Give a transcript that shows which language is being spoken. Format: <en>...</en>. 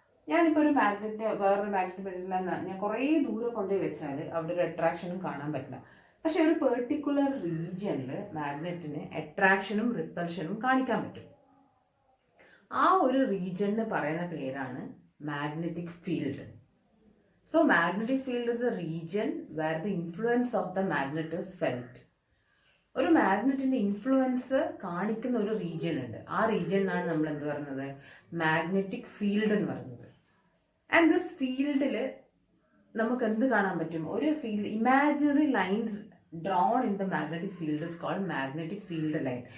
<ml>ഞാനിപ്പോൾ ഒരു മാഗ്നറ്റ് വേറൊരു മാഗ്നറ്റ് ഞാൻ കുറേ ദൂരം കൊണ്ടുപോയി വെച്ചാൽ അവിടെ ഒരു അട്രാക്ഷനും കാണാൻ പറ്റില്ല. പക്ഷെ ഒരു പെർട്ടിക്കുലർ റീജിയനിൽ മാഗ്നറ്റിന് അട്രാക്ഷനും റിപ്പൽഷനും കാണിക്കാൻ പറ്റും. ആ ഒരു റീജിയന് പറയുന്ന പേരാണ് magnetic field.</ml> <en>So magnetic field is a region where the influence of the magnet is felt.</en> <ml>ഒരു മാഗ്നറ്റിന്റെ ഇൻഫ്ലുവൻസ് കാണിക്കുന്ന ഒരു റീജിയൻ ഉണ്ട്. ആ റീജിയനാണ് നമ്മൾ എന്ത് പറയുന്നത്, മാഗ്നറ്റിക് ഫീൽഡ് എന്ന് പറയുന്നത്.</ml> <en>and this</en> <ml>ഫീൽഡിൽ നമുക്ക് എന്ത് കാണാൻ പറ്റും, ഒരു</ml> <en>Field imaginary lines drawn in the magnetic field is called magnetic field line.</en>